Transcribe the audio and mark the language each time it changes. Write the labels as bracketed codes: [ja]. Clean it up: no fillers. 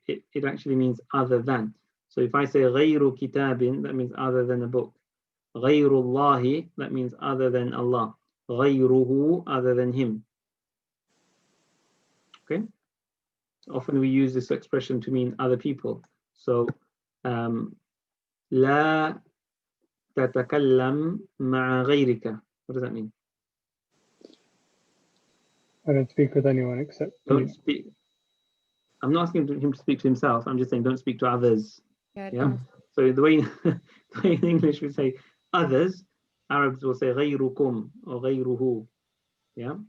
[en] It actually means other than. So if I say غَيْرُ kitabin, that means other than a book. [ar] غَيْرُ اللَّهِ, [en] that means other than Allah. غَيْرُهُ, other than him. Okay? Often we use this expression to mean other people. So, [ar] لَا تَتَكَلَّمْ مَعَ غَيْرِكَ. [en] What does that mean? I don't speak with anyone except don't speak. I'm not asking him to speak to himself. I'm just saying don't speak to others. Yeah. So the way in English we say others, Arabs will say غيركم or غيره. Yeah.